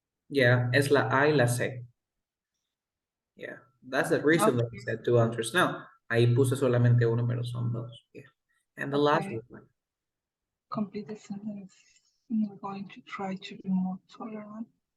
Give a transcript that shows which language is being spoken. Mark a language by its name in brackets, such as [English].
[Spanish] Yeah, es la A y la C. [English] Yeah, that's the reason that I said two answers. [Spanish] No, ahí puse solamente uno, pero son dos. [English] Yeah. And the last one. Complete the sentence. I'm going to try to be more tolerant.